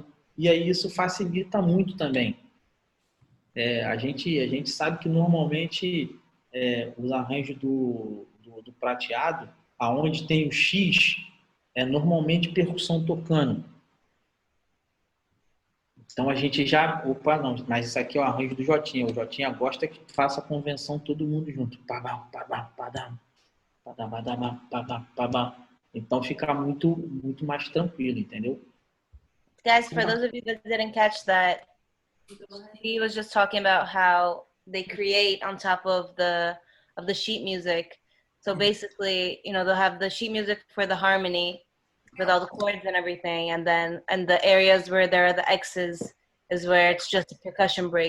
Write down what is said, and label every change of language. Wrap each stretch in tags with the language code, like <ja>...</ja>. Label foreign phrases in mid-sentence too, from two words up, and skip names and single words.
<pt>E aí isso facilita muito também. A gente sabe que normalmente os arranjos do Prateado, aonde tem o X, é normalmente percussão tocando. Então a gente já, opa, não, mas isso aqui é o arranjo do Jotinha. O Jotinha gosta que faça a convenção todo mundo junto. Pabam, pabam, padam, padam, padam, padam, padam. Então fica muito, muito mais tranquilo, entendeu?</pt> <en>Guys, for those of you that didn't catch that, he was just talking about how they create on top of the sheet music. So basically, you know, they'll have the sheet music for the harmony with all the chords and everything, and then the areas where there are the X's is where it's just a percussion break.</en>